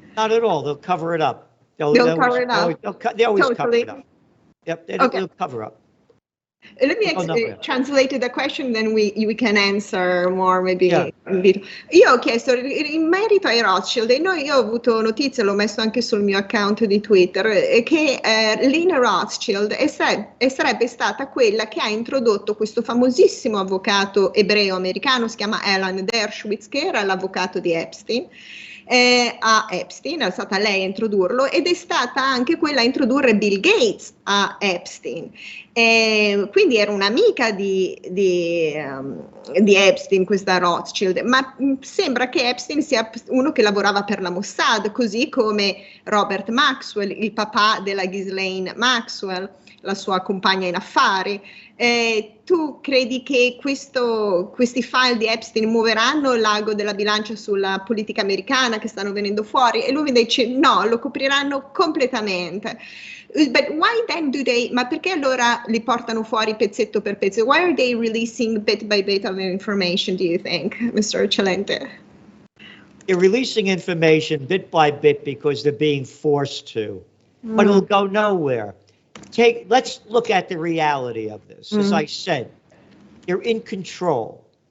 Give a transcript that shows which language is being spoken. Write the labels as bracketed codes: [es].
[en] Not at all. They'll cover it up. They'll cover it up. They always cover it up. Yep, they'll cover up. Let me translate the question, then we can answer more maybe. Yeah. [it] Io ho chiesto in merito ai Rothschild, e io ho avuto notizia, l'ho messo anche sul mio account di Twitter, che Lynn Rothschild sarebbe stata quella che ha introdotto questo famosissimo avvocato ebreo americano, si chiama Alan Dershowitz, che era l'avvocato di Epstein. A Epstein, è stata lei a introdurlo, ed è stata anche quella a introdurre Bill Gates a Epstein. Quindi era un'amica di Epstein, questa Rothschild, ma sembra che Epstein sia uno che lavorava per la Mossad, così come Robert Maxwell, il papà della Ghislaine Maxwell, la sua compagna in affari. Tu credi che questi file di Epstein muoveranno l'ago della bilancia sulla politica americana che stanno venendo fuori? E lui mi dice no, lo copriranno completamente. [en] But why then [it] ma perché allora li portano fuori pezzetto per pezzo? [en] Why are they releasing bit by bit of information, do you think, Mr. Celente? They're releasing information bit by bit because they're being forced to, but it'll go nowhere. Let's look at the reality of this. As I said, they're in control.